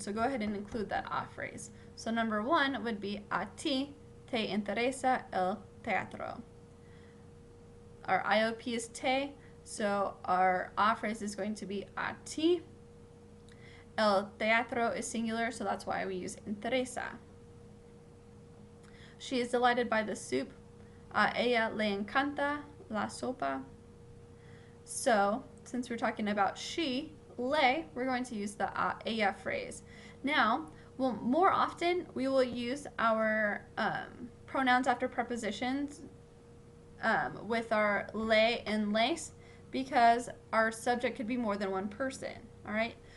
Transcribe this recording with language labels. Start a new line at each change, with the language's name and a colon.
English: So go ahead and include that a phrase. So number 1 would be
Spanish: a ti te interesa el teatro.
English: Our IOP is te, so our a phrase is going to be
Spanish: a ti. El teatro
English: is singular, so that's why we use interesa. She is delighted by the soup.
Spanish: A ella le encanta la sopa.
English: So, since we're talking about she, le, we're going to use the
Spanish: a ella
English: phrase. Now, well, more often we will use our pronouns after prepositions with our le and les, because our subject could be more than one person. All right.